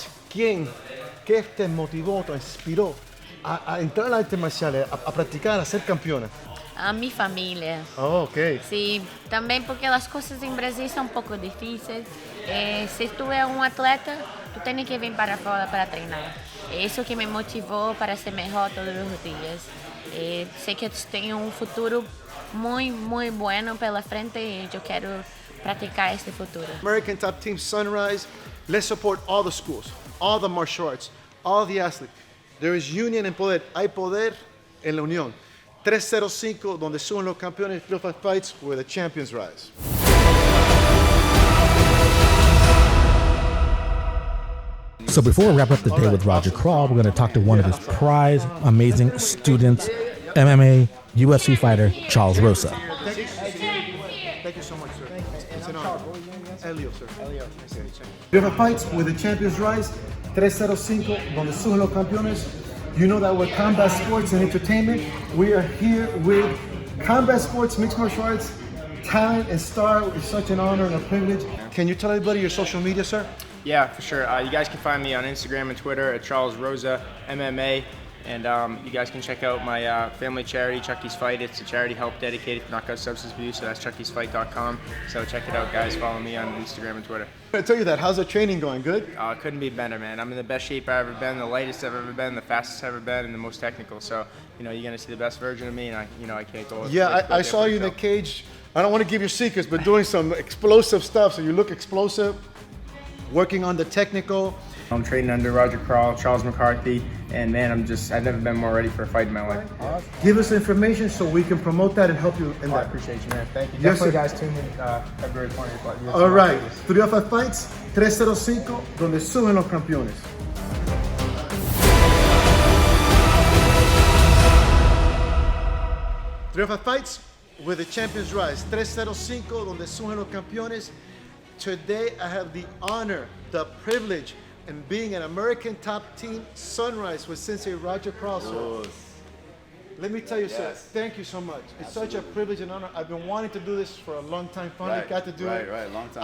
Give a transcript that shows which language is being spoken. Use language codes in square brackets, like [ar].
[es] ¿Qué te motivó, te inspiró a entrar a artes marciales, a practicar, a ser campeona? [pt] A minha família. [en] Oh, ok. [pt] Sim, também porque as coisas em Brasil são um pouco difíceis. Se tu é um atleta, tu tem que vir para fora para treinar. É isso que me motivou para ser melhor todos os dias. Sei que eu tenho um futuro muito bueno pela frente e eu quero praticar esse futuro. [en] American Top Team Sunrise. Let's support all the schools, all the martial arts, all the athletes. There is union and poder. [es] Hay poder en la unión. 305, donde suben los campeones. [en] 305 Fights, where the champions rise. So before we wrap up the day with Roger Krahl, we're going to talk to one of his prize amazing students, MMA UFC fighter Charles Rosa. Thank you so much, sir. It's an honor. Elio, sir. Elio. 305 Fights, where the champions rise. [es] 305, donde suben los campeones. [en] You know that we're combat sports and entertainment. We are here with combat sports, mixed martial arts, talent and star. It's such an honor and a privilege. Can you tell everybody your social media, sir? Yeah, for sure. You guys can find me on Instagram and Twitter at Charles Rosa MMA, and you guys can check out my family charity, Chucky's Fight. It's a charity help dedicated to knockout substance abuse, so that's chuckysfight.com. So check it out, guys. Follow me on Instagram and Twitter. I tell you that. How's the training going? Good? Couldn't be better, man. I'm in the best shape I've ever been, the lightest I've ever been, the fastest I've ever been, and the most technical. So, you're gonna see the best version of me, and I can't go. Yeah, I saw you in the cage. I don't want to give you secrets, but doing some explosive stuff. So you look explosive, working on the technical. I'm training under Roger Krahl, Charles McCarthy, and man, I've never been more ready for a fight in my life. Awesome. Give us information so we can promote that and help you in that. I appreciate you, man. Thank you. Yes, Definitely, sir. guys, tune in February 20th. All right, 305 Fights, [es] 305, donde suben los campeones. [en] Fights, where the champions rise. [es] 305, donde suben los campeones. [en] Today, I have the honor, the privilege, in being an American Top Team Sunrise with Sensei Roger Krahl, sir. Let me tell you, sir, thank you so much. It's such a privilege and honor. I've been wanting to do this for a long time. Finally got to do it. Right, long time.